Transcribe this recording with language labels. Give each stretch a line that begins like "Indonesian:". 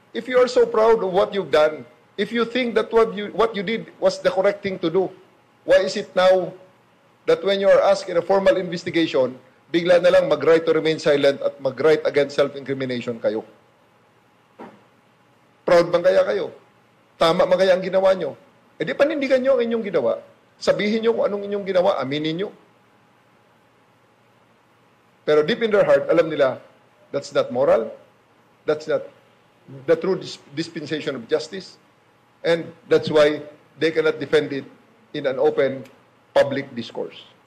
English: If you are so proud of what you've done, if you think that what you did was the correct thing to do, why is it now that when you are asked in a formal investigation,
Filipino: bigla na lang mag-right to remain silent at mag-right against self-incrimination kayo? Proud bang kaya kayo? Tama ba kaya ang ginawa nyo? E di panindigan nyo ang inyong ginawa. Sabihin nyo kung anong inyong ginawa, aminin nyo.
English: Pero deep in their heart,
Filipino: alam nila,
English: that's not moral. That's not the true dispensation of justice. And that's why they cannot defend it in an open public discourse.